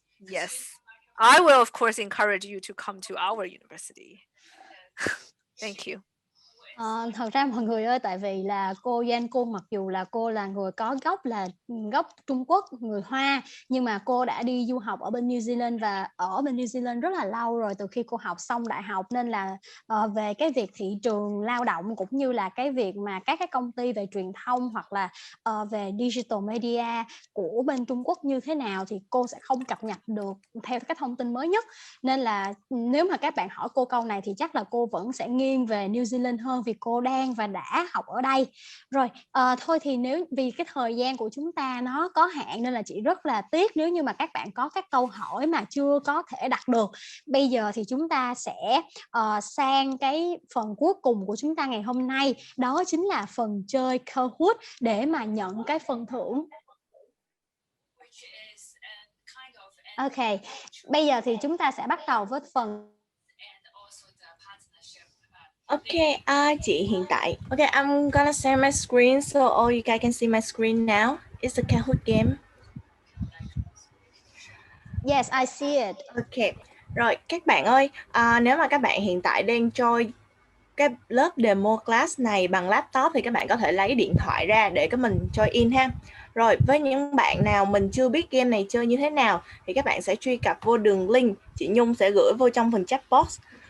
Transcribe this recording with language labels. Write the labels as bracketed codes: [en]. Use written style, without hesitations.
[en] Yes, I will of course encourage you to come to our university. Thank you. [vi] Thật ra mọi người ơi, tại vì là cô Yuan, cô mặc dù là cô là người có gốc Trung Quốc, người Hoa, nhưng mà cô đã đi du học ở bên New Zealand và ở bên New Zealand rất là lâu rồi, từ khi cô học xong đại học, nên là về cái việc thị trường lao động cũng như là cái việc mà các cái công ty về truyền thông hoặc là về digital media của bên Trung Quốc như thế nào thì cô sẽ không cập nhật được theo cái thông tin mới nhất. Nên là nếu mà các bạn hỏi cô câu này thì chắc là cô vẫn sẽ nghiêng về New Zealand hơn, vì cô đang và đã học ở đây rồi. Thôi thì vì cái thời gian của chúng ta nó có hạn, nên là chị rất là tiếc nếu như mà các bạn có các câu hỏi mà chưa có thể đặt được. Bây giờ thì chúng ta sẽ sang cái phần cuối cùng của chúng ta ngày hôm nay, đó chính là phần chơi Kahoot để mà nhận cái phần thưởng. Ok, bây giờ thì chúng ta sẽ bắt đầu với phần. Okay, chị hiện tại. [en] Okay, I'm gonna share my screen so all you guys can see my screen now. It's a Kahoot game. Yes, I see it. [vi] Okay, rồi các bạn ơi, nếu mà các bạn hiện tại đang join cái lớp demo class này bằng laptop thì các bạn có thể lấy điện thoại ra để các mình join in ha. Rồi với những bạn nào mình chưa biết game này chơi như thế nào thì các bạn sẽ truy cập vô đường link chị Nhung sẽ gửi vô trong phần chat box.